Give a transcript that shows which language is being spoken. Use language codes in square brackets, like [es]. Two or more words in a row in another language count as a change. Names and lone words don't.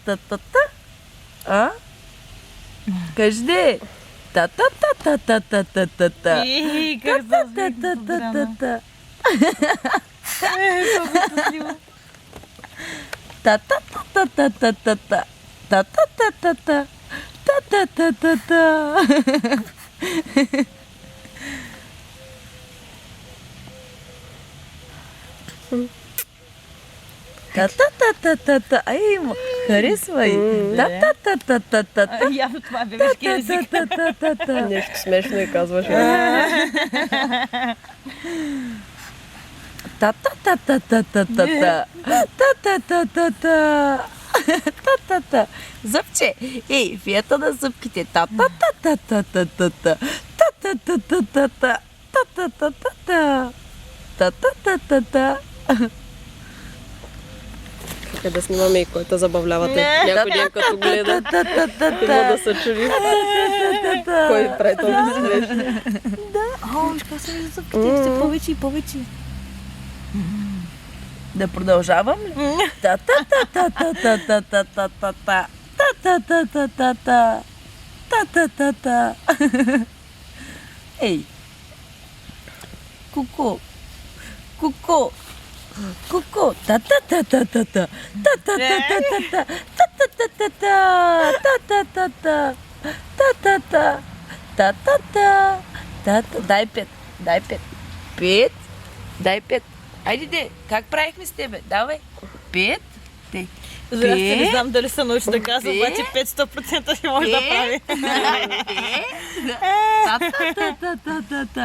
[bg] Та-та-та-та-та-та. А? Кажи де? Та-та-та-та-та-та-та-та. Как зазвик Та-та-та-та-та-та. Та-та-та-та. Та-та-та-та-та-та-та. Та-та-та-та-та. Та-та-та-та-та. Та-та-та-та-та-та. Ай, йому харесва й. Та-та-та-та-та-та. Явно това бебешки език. Та-та-та-та-та-та. Нещо смешно и казваш. Та-та-та-та-та-та-та. Та-та-та-та-та. Та-та-та. Зъбче. Ей, фията на зъбките. Та-та-та-та-та-та-та. Та-та-та-та-та-та. Та-та-та-та-та. Та-та-та-та-та. Чакай да снимаме и кой те забавлявате. Някой ден като гледа, има да се чуди. Кой прави толкова смешно. О, виж как са ми зъбките. Все повече и повече. Да продължавам ли? Та-та-та-та-та-та-та-та-та. Та-та-та-та-та-та. Та-та-та-та. Ей! Ку-ку! Ку-ку! Ку-ку! Та-та-та-та-та-та. Та-та-та-та-та-та. Та-та-та-та-та. Та-та-та-та. Та-та-та. Та-та-та. Та-та. Дай пет. Дай пет. Пет. Дай пет. Айде де, как правихме с тебе? Давай. Пет. Те. Здрасти, не знам дали се научи да казва, обаче 500% ще може да прави. Та-та-та-та-та-та.